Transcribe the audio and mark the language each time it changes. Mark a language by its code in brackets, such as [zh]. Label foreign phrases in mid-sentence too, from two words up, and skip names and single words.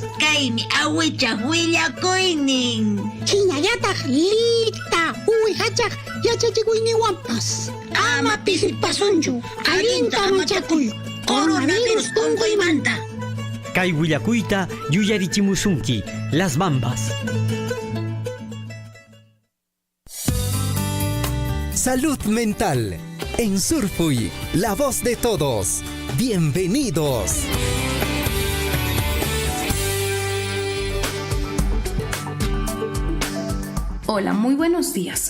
[qu] Kaymi awichaq willakuynin. Hinallataq lita uwihachaq yachachikuyniwanpas. Ama pisipasunchu, allinta amachakuy, coronavirus tunkuymanta. Kay willakuyta yuyarichimusunki, Las Bambas. [es] Salud mental. En Surfuy, la voz de todos. Bienvenidos. Hola, muy buenos días.